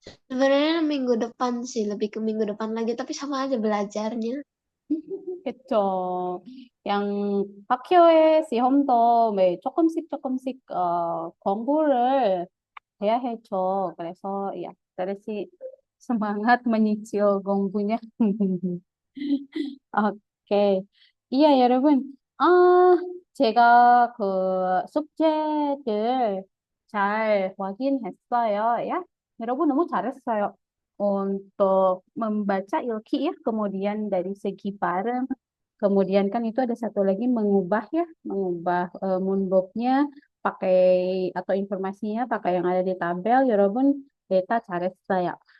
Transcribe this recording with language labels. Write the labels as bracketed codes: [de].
[id] Sebenarnya minggu depan sih, lebih ke minggu depan lagi, tapi sama aja belajarnya. [ko] 그쵸. 그냥 학교에 시험도 매 조금씩 공부를 해야 해죠. 그래서 [id] ya, terus semangat menyicil 공부nya. [ko] 오케이. [id] iya, [ko] 여러분. 제가 그 숙제들 잘 확인했어요. Ya, 여러분 너무 잘했어요. [id] Untuk membaca ilki ya, kemudian dari segi bareng, kemudian kan itu ada satu lagi mengubah ya, mengubah 문법nya pakai atau informasinya pakai yang ada di tabel, [ko] 여러분 data 잘했어요.